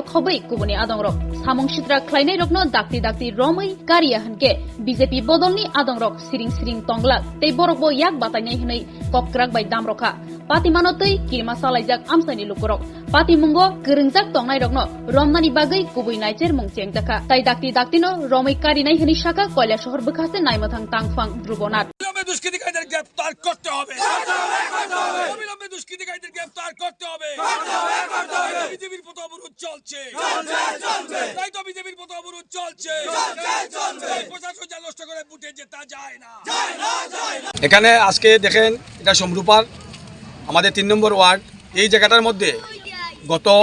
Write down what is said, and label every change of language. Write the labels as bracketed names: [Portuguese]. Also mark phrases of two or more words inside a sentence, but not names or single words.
[Kok Borok] खबै गुबुनि आदंरक सामुं सित्रा ख्लायनाय रकनो दाक्ति दाक्ति रमै कारिया हनके बीजेपी बदलनि आदंरक सिरिं सिरिं तंगला तै बरकबो याक बातायनाय हनै कक्राक बाय दामरखा पातिमानो तै किरमा सालायजाक आमसानि लुकरक पातिमुंगो गोरोंजाक तंनाय रकनो रमनानि बागै गुबै नायचेर मुंचें जाखा तै दाक्ति दाक्तिनो रमै कारिनाय हनै शाखा कयला शहर बखासे नायमथां तांफां ध्रुवनाथ [Bangla] দুষ্কৃতিকারীদের গ্রেফতার করতে হবে অবিলম্বে দুষ্কৃতিকারীদের গ্রেফতার করতে হবে বিজেপির পথ অবরোধ চলছে তাই তো বিজেপির পথ অবরোধ চলছে প্রশাসন যা নষ্ট করে বুটে যেতে যায় না এখানে আজকে দেখেন এটা সমরূপার আমাদের 3 নম্বর ওয়ার্ড এই জায়গাটার মধ্যে গত